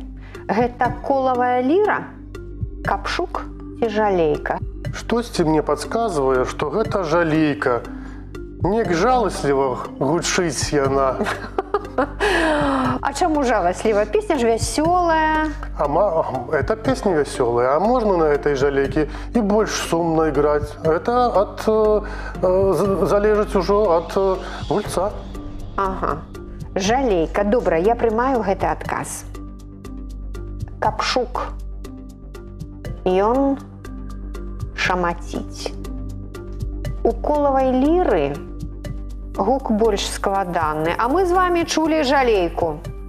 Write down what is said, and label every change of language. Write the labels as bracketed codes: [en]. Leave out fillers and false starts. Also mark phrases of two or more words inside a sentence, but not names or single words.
[be] Гэта колавая ліра, капшук ці жалейка? Штосьці мне падказвае, што гэта жалейка. Неяк жаласліва гучыць яна. А чаму жаласліва? Песня ж вясёлая. [ru] Эта песня веселая, а можно на этой жалейке и больше сумно играть. Это залежит уже от гульца. [be] Ага. Жалейка. Добра, я прымаю гэты адказ. Капшук. Ён шамаціць. У колавай ліры гук больш складаны, а мы з вами чулі жалейку.